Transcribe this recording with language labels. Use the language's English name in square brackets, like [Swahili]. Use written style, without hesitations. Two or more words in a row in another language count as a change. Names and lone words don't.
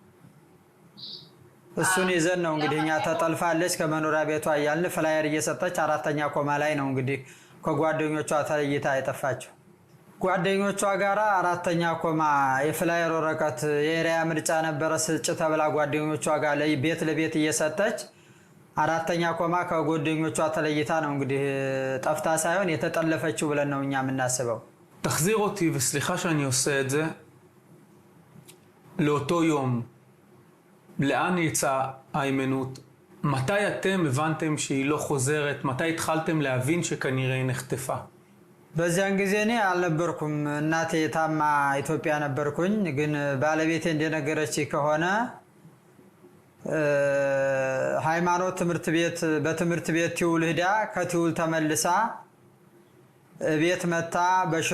[Amharic] እሱን ይዘን ነው እንግዲህ እኛ ተጠልፋለች ከመኖሪያ ቤቷ እያልን ፍላየር እየሰጠች አራተኛ ኮማ ላይ ነው እንግዲህ ከጓደኞቿ ተለይታ የጠፋችው። ጓደኞቿ ጋራ አራተኛ ኮማ የፍላየር ወረቀት የኤሪያ ምርጫ ነበረ ስጭ ተብላ ጓደኞቿ ጋር ቤት ለቤት እየሰጠች አራተኛ ኮማ ከጓደኞቿ ተለይታ ነው እንግዲህ ጠፍታ ሳይሆን የተጠለፈችው ብለን ነው እኛ የምናስበው። [Hebrew] תחזיר אותי, וסליחה שאני עושה את זה, לאותו יום. לאן יצא היימנוט? מתי אתם הבנתם שהיא לא חוזרת? מתי התחלתם להבין שכנראה היא נחטפה? [Amharic] በዚያን ጊዜ እኔ አልነበርኩም። እናቴ ታማ ኢትዮጵያ ነበርኩኝ። ግን ባለቤቴ እንደነገረች ከሆነ ሃይማኖት በትምህርት ቤት ትውል ሄዳ ከትውል ተመልሳ ቤት መታ በሽሮ